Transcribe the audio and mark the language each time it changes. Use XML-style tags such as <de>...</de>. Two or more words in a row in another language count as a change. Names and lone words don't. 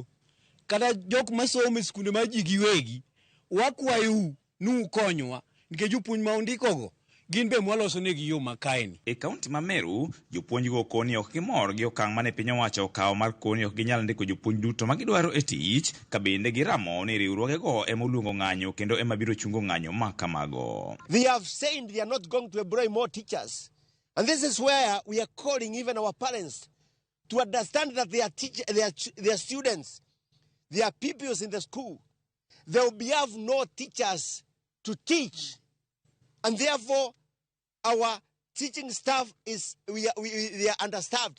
<luo>Kata jok masomo e skunde ma ji giwegi, wakwayou nu konywa nikech jopuonj ma undikogo gin be mwaloso negi yo makaeni. E kaunti ma Meru, jopuonj go koni ok gimor gi okang' mane piny owacho okawo mar koni ok ginyal ndiko jopuonj duto ma gidwaro e tich, ka bende giramo ni riwruogego ema oluongo ng'anyo kendo ema biro chungo ng'anyo ma kamago.</luo> <en>They have said they are not going to employ more teachers. And this is where we are calling even our parents to understand that their students, their pupils in the school, they will have no teachers to teach. And therefore, our teaching staff they are understaffed.</en>